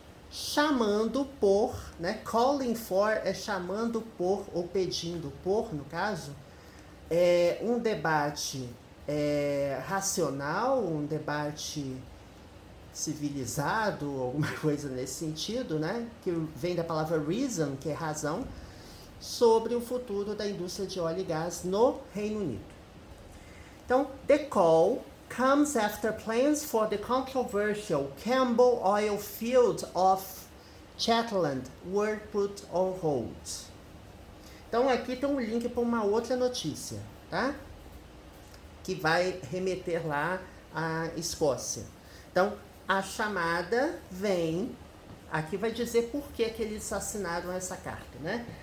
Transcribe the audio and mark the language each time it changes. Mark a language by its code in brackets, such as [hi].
[pt] chamando por, né, calling for é chamando por, ou pedindo por, no caso, um debate racional, um debate civilizado, alguma coisa nesse sentido, né, que vem da palavra reason, que é razão, sobre o futuro da indústria de óleo e gás no Reino Unido. [en] Então, the call comes after plans for the controversial Campbell oil field off Shetland were put on hold. [pt] Então, aqui tem um link para uma outra notícia, tá? Que vai remeter lá à Escócia. Então, a chamada vem, aqui vai dizer por que eles assinaram essa carta, né?